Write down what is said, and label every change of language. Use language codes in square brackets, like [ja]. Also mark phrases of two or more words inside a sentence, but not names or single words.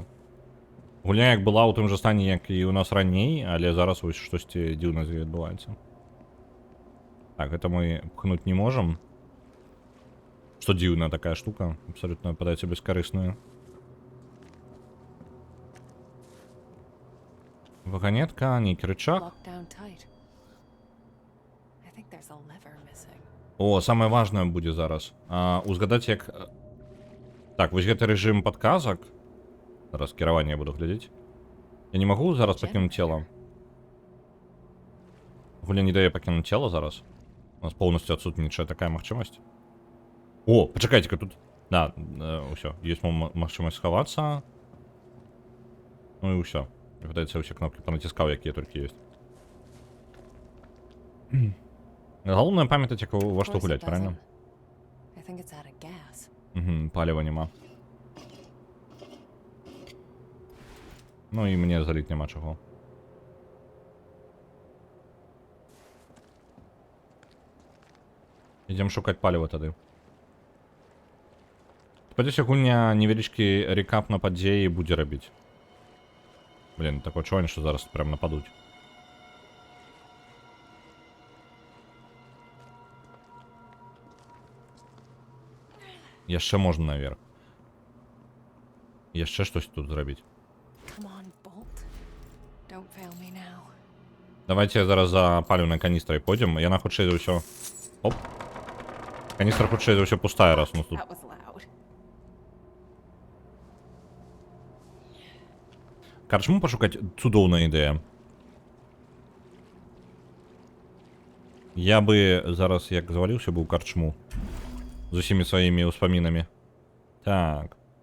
[be] Гульня як была ў тым жа стане, як і ў нас раней, але зараз вось штосьці дзіўна з ёй адбываецца. Так, гэта мы пхнуць не можам. Што дзіўная такая штука, абсалютна падаецца бескарысная. Вагонетка, нейкі рычаг. [en] Locked down tight. I think there's a lever missing. [be] О, самае важнае будзе зараз. Узгадаць, як... Так, вось гэты рэжым падказак. Зараз кіраванне я буду глядзець. Я не магу зараз пакінуць цела. Гуля не дае пакінуць цела зараз. У нас поўнасцю адсутнічае такая магчымасць. О, пачакайце-ка тут. Да, ўсё. Ёсць магчымасць схавацца. Ну і ўсё. Падаецца, ўсе кнопкі панаціскаў, якія толькі ёсць. Галоўнае памятаць, як во што гуляць, правильно? [en] I think it's out of gas. [be] Паліва няма. Ну і мне заліць няма чаго. Ідзем шукаць паліва тады. Спадзяюся, гульня невялічкі рекап на падзеі будзе рабіць. Блін, такое адчуванне, што зараз прям нападуць. Яшчэ можна наверх. Яшчэ штось тут зрабіць. [en] Come on, Bolt. Don't fail me now. [be] Давайте зараз за паліўнай каністрай пойдзем. Яна хутчэй за ўсё... Оп. Каністра хутчэй за ўсё пустая, раз у нас тут. [en] That was loud. [be] Карчму пашукаць цудоўная ідэя. Я бы зараз, як заваліўся, быў карчму. З усімі сваімі ўспамінамі. Так.